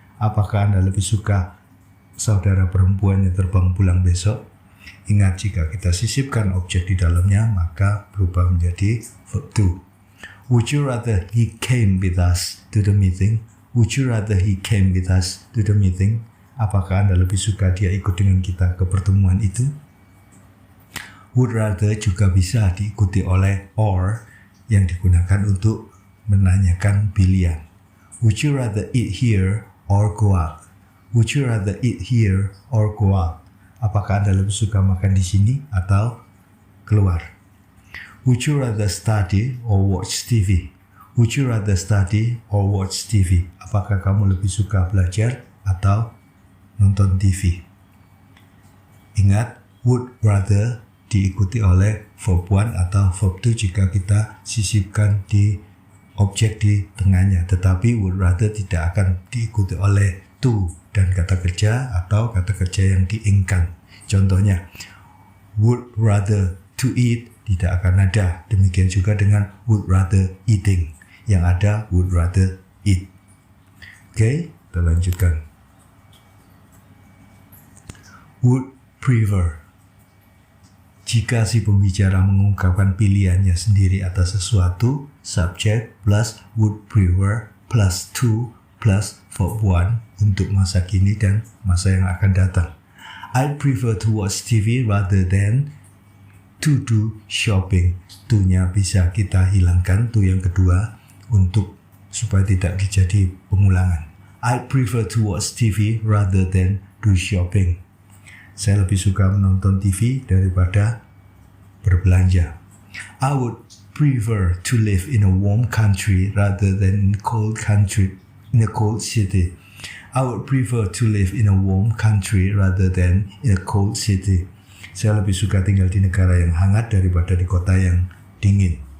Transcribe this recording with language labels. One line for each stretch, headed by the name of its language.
Indonesian: Apakah Anda lebih suka saudara perempuannya terbang pulang besok? Ingat, jika kita sisipkan objek di dalamnya, maka berubah menjadi verb to.
English: Would you rather he came with us to the meeting? Would you rather he came with us to the meeting?
Indonesian: Apakah Anda lebih suka dia ikut dengan kita ke pertemuan itu? Would rather juga bisa diikuti oleh or yang digunakan untuk menanyakan pilihan.
English: Would you rather eat here or go out? Would you rather eat here or go out?
Indonesian: Apakah Anda lebih suka makan di sini atau keluar?
English: Would you rather study or watch TV? Would you rather study or watch TV?
Indonesian: Apakah kamu lebih suka belajar atau nonton TV? Ingat, would rather diikuti oleh verb 1 atau verb 2 jika kita sisipkan di objek di tengahnya. Tetapi would rather tidak akan diikuti oleh to dan kata kerja atau kata kerja yang diingkan. Contohnya, would rather to eat tidak akan ada. Demikian juga dengan would rather eating. Yang ada would rather eat. Oke, kita lanjutkan. Would prefer. Jika si pembicara mengungkapkan pilihannya sendiri atas sesuatu,
English: subject plus would prefer plus to plus verb 1
Indonesian: untuk masa kini dan masa yang akan datang.
English: I'd prefer to watch TV rather than to do shopping.
Indonesian: To-nya bisa kita hilangkan, to yang kedua, untuk supaya tidak terjadi pengulangan.
English: I'd prefer to watch TV rather than do shopping.
Indonesian: Saya lebih suka menonton TV daripada berbelanja.
English: I would prefer to live in a warm country rather than in a cold country, in a cold city. I would prefer to live in a warm country rather than in a cold city.
Indonesian: Saya lebih suka tinggal di negara yang hangat daripada di kota yang dingin.